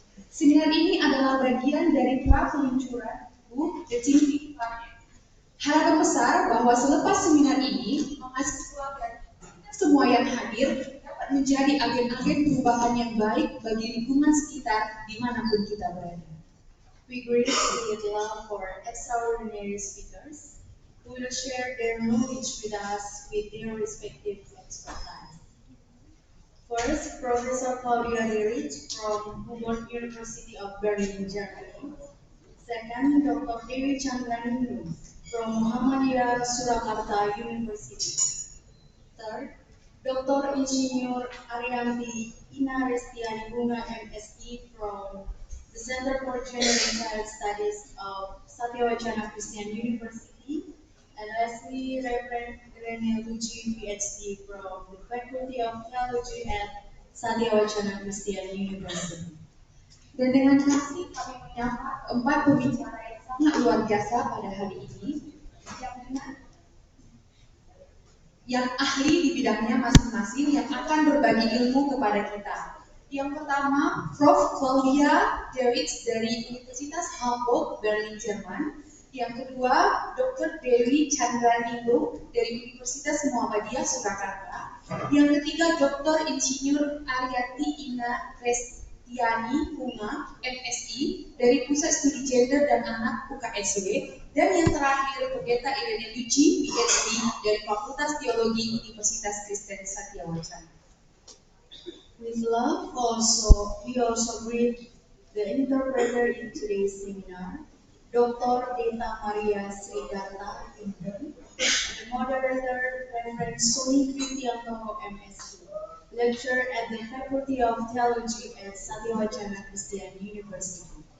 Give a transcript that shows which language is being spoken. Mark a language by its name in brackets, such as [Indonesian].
[Indonesian] Seminar ini adalah bagian dari peluncuran buku The Thinking Gap. Harapan besar bahwa selepas seminar ini, mahasiswa dan semua yang hadir dapat menjadi agen-agen perubahan yang baik bagi lingkungan sekitar dimanapun kita berada. [English] We greatly with love for extraordinary speakers who will share their knowledge with us with their respective expertise. First, Professor Claudia Derich from Humboldt University of Berlin, Germany. Second, Dr. Dewi Chandraningrum from Muhammadiyah Surakarta University. Third, Dr. Insinyur Arianti Ina Restiani Bunga MSc from the Center for Gender and Child Studies of Satyawacana Christian University, and lastly, Reverend Rene Luci, PhD from the Faculty of Theology at Satyawacana Christian University. [Indonesian] Dan dengan kasih kami menyapa empat pembicara yang sangat luar biasa pada hari ini, yang ahli di bidangnya masing-masing yang akan berbagi ilmu kepada kita. Yang pertama, Prof. Claudia Derich dari Universitas Hamburg, Berlin, Jerman. Yang kedua, Dr. Dewi Chandraningrum dari Universitas Muhammadiyah Surakarta. Yang ketiga, Dr. Insinyur Arianti Ina Restiani Bunga, MSI dari Pusat Studi Gender dan Anak UKSW. Dan yang terakhir, Pendeta Irene Luci, PhD dari Fakultas Teologi Universitas Kristen Satyawacana. [English] With love, we also greet the interpreter in today's seminar, Dr. Deta Maria Srigarta, intern, the moderator, Reverend Soni Kristianto, MSc, lecturer at the Faculty of Theology at Satyawacana Christian University.